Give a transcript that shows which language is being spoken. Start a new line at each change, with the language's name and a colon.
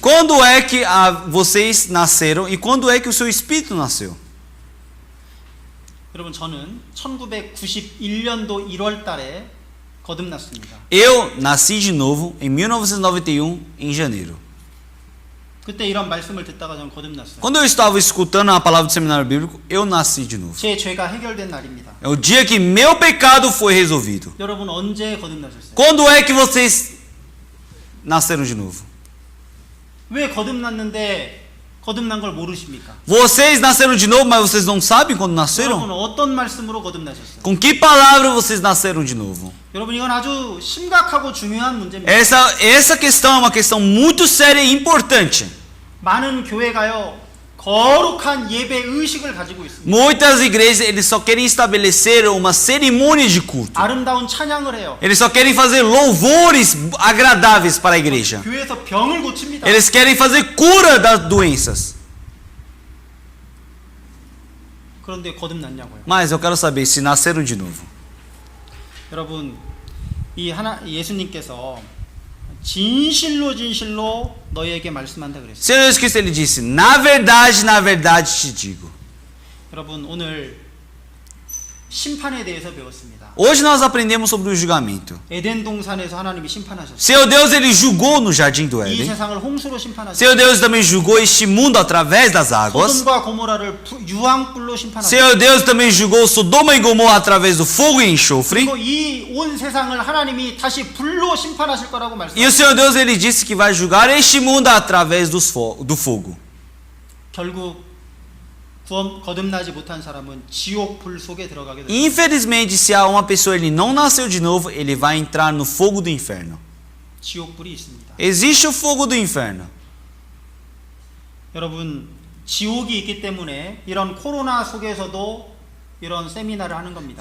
Portuguese: Quando é que vocês nasceram e quando é que o seu espírito nasceu?
Korean: 여러분 저는 1991년도 1월 달에 거듭났습니다.
Portuguese: Eu nasci de novo em 1991 em janeiro.
Korean: 그때 이런 말씀을 듣다가 저는 거듭났어요.
Portuguese: Quando eu estava escutando a palavra do seminário bíblico, eu nasci de novo.
Korean: 제 죄가 해결된 날입니다.
Portuguese: É o dia que meu pecado foi resolvido.
Korean: 여러분 언제 거듭나셨어요?
Portuguese: Quando é que vocês nasceram de novo?
Korean: 왜 거듭났는데 거듭난 걸 모르십니까?
Portuguese: Vocês nasceram de novo, mas vocês não sabem quando
Korean: 여러분
Portuguese: nasceram?
Korean: 어떤 말씀으로 거듭나셨어요?
Portuguese: Com que palavra vocês nasceram de novo?
Korean: 여러분 이건 아주 심각하고 중요한 문제입니다.
Portuguese: Essa questão é uma questão muito séria e importante.
Korean: 많은 교회가요 거룩한 예배 의식을 가지고 있습니다.
Portuguese: Muitas igrejas eles só querem estabelecer uma cerimônia de culto.
Korean: 아름다운 찬양을 해요.
Portuguese: Eles só querem fazer louvores agradáveis para a igreja.
Korean: 교회에서 병을 고칩니다.
Portuguese: Eles querem fazer cura das doenças.
Korean: 그런데 거듭났냐고요?
Portuguese: Mas eu quero saber se nasceram de novo.
Korean: 여러분 예수님께서 진실로 너희에게 말씀한다 그랬어요.
Portuguese: Senhor Jesus Cristo ele disse: na verdade te digo.
Korean: 여러분 오늘 심판에 대해서 배웠습니다.
Portuguese: Hoje nós aprendemos sobre o julgamento.
Korean: 에덴 동산에서 하나님이 심판하셨어요.
Portuguese: Seu Deus ele julgou no jardim do
Korean: 이
Portuguese: Éden.
Korean: 세상을 홍수로 심판하셨어요.
Portuguese: Seu Deus também julgou este mundo através das águas.
Korean: 소돔과 고모라를 유황불로 심판하셨어요.
Portuguese: Seu Deus também julgou Sodoma e Gomorra através do fogo e enxofre.
Korean: 그리고 이 온 세상을 하나님이 다시 불로 심판하실 거라고
Portuguese: E o
Korean: 말씀하셨어요.
Portuguese: Senhor Deus ele disse que vai julgar este mundo através do fogo.
Korean: 결국 거듭나지 못한 사람은 지옥 불 속에 들어가게 됩니다.
Portuguese: Infelizmente, se há uma pessoa ele não nasceu de novo, ele vai entrar no fogo do inferno.
Korean: 지옥 불이 있습니다.
Portuguese: Existe o fogo do inferno.
Korean: 여러분 지옥이 있기 때문에 이런 코로나 속에서도 이런 세미나를 하는 겁니다.